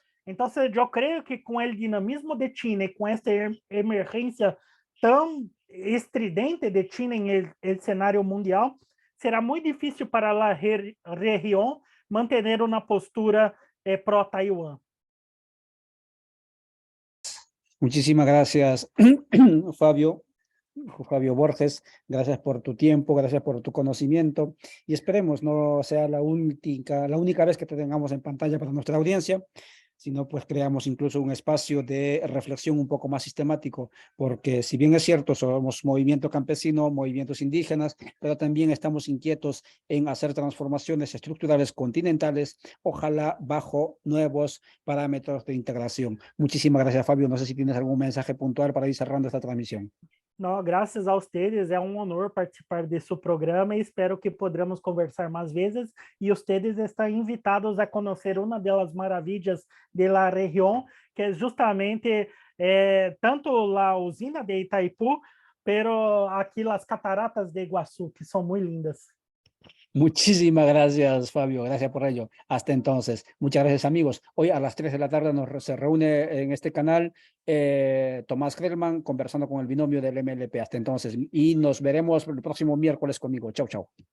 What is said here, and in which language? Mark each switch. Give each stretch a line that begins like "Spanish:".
Portuguese: Então, eu creio que com o dinamismo de China e com essa emergência tão estridente de China
Spanish: em el cenário mundial,
Portuguese: será muito difícil para a região manter uma postura pró-Taiwán.
Spanish: Muchísimas gracias, Fabio. Fabio Borges, gracias por tu tiempo, gracias por tu conocimiento y esperemos no sea la única vez que te tengamos en pantalla para nuestra audiencia, sino pues creamos incluso un espacio de reflexión un poco más sistemático, porque si bien es cierto, somos movimiento campesino, movimientos indígenas, pero también estamos inquietos en hacer transformaciones estructurales continentales, ojalá bajo nuevos parámetros de integración. Muchísimas gracias, Fabio. No sé si tienes algún mensaje puntual para ir cerrando esta transmisión.
Portuguese: Não, graças a vocês, é um honor participar desse programa e
Spanish: espero que podamos
Portuguese: conversar mais vezes e vocês estão
Spanish: invitados
Portuguese: a conhecer uma das maravilhas da região, que é justamente tanto a usina de Itaipu,
Spanish: pero
Portuguese: aqui as cataratas de Iguaçu, que são muito lindas.
Spanish: Muchísimas gracias, Fabio. Gracias por ello. Hasta entonces. Muchas gracias, amigos. Hoy a las 3 de la tarde se reúne en este canal Tomás Krellman conversando con el binomio del MLP. Hasta entonces. Y nos veremos el próximo miércoles conmigo. Chau, chau.